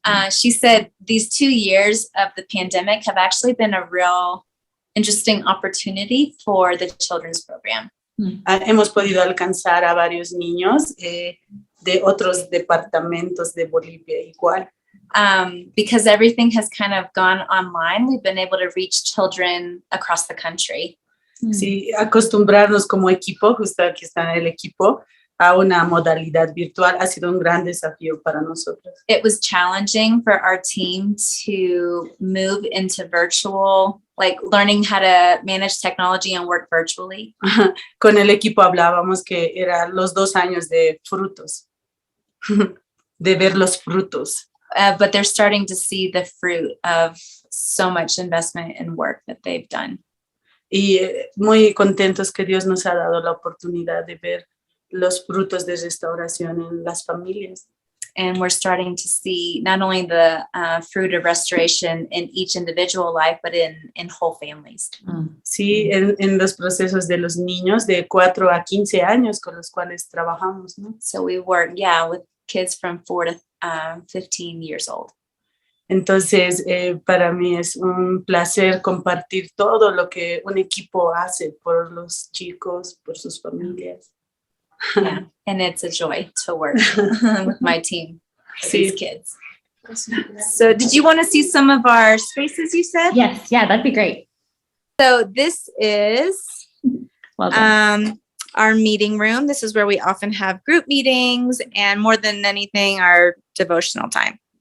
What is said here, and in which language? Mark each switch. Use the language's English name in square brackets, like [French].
[English] She said these 2 years of the pandemic have actually been a real interesting opportunity for the children's program. [Spanish] Hemos podido alcanzar a varios niños de otros departamentos de Bolivia igual. [English] Because everything has kind of gone online, we've been able to reach children across the country. [Spanish] Sí, acostumbrarnos como equipo, justo aquí está el equipo, a una modalidad virtual ha sido un gran desafío para nosotros. [English] It was challenging for our team to move into virtual, like learning how to manage technology and work virtually. [Spanish] Con el equipo hablábamos que eran los 2 años de frutos, de ver los frutos. [English] But they're starting to see the fruit of so much investment and work that they've done. [Spanish] Y muy contentos que Dios nos ha dado la oportunidad de ver los frutos de restauración en las familias. [English] And we're starting to see not only the fruit of restoration in each individual life, but in whole families. [Spanish] Sí, en los procesos de los niños de 4 a 15 años con los cuales trabajamos, ¿no? [English] So we work, with kids from 4 to 15 years old. [Spanish] Entonces, para mí es un placer compartir todo lo que un equipo hace por los chicos, por sus familias. [English] Yeah, and it's a joy to work with my team, with these kids. So did you want to see some of our spaces you said? Yes, yeah, that'd be great. So this is Well done. our meeting room. This is where we often have group meetings and more than anything, our devotional time.